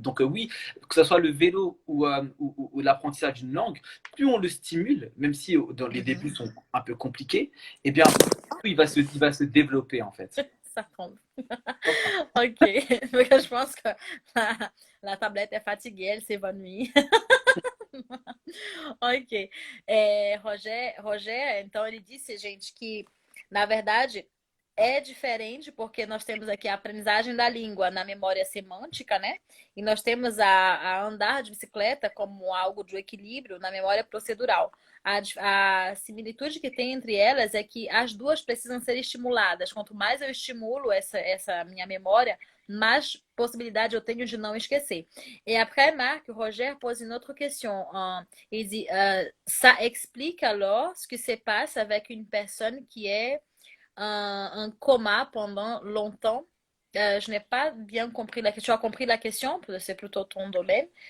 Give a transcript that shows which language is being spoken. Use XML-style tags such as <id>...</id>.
<fr>Donc oui, que ce soit le vélo ou l'apprentissage d'une langue, plus on le stimule, même si dans les débuts sont un peu compliqués, et bien plus il va se développer en fait. Ça tombe. Ok. Je pense que la tablette est fatiguée, elle s'évanouit. Ok.</fr> <pt>Roger, então ele disse, gente, que na verdade é diferente porque nós temos aqui a aprendizagem da língua na memória semântica, né? E nós temos a andar de bicicleta como algo de equilíbrio na memória procedural. A similitude que tem entre elas é que as duas precisam ser estimuladas. Quanto mais eu estimulo essa minha memória, mais possibilidade eu tenho de não esquecer.</pt> <fr>Et après, Marc, Roger pose une autre question. Il dit, ça explique alors ce qui se passe avec une personne qui est en coma pendant longtemps. Je n'ai pas bien compris la question. Tu as compris la question? C'est plutôt ton domaine.</fr>